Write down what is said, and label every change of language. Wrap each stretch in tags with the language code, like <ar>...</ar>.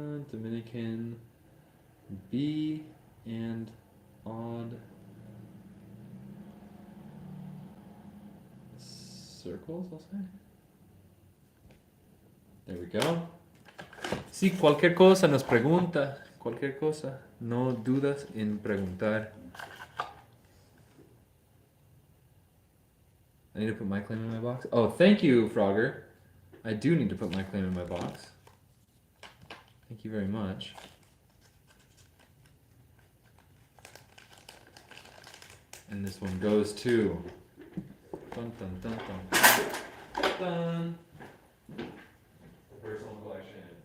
<en>Dominican B and odd circles, I'll say. There we go.</en> <es>Si cualquier cosa nos pregunta, cualquier cosa, no dudas en preguntar.</es> <en>I need to put my claim in my box. Oh, thank you, Frogger. I do need to put my claim in my box. Thank you very much. And this one goes to dun dun dun dun dun. Personal collection.</en>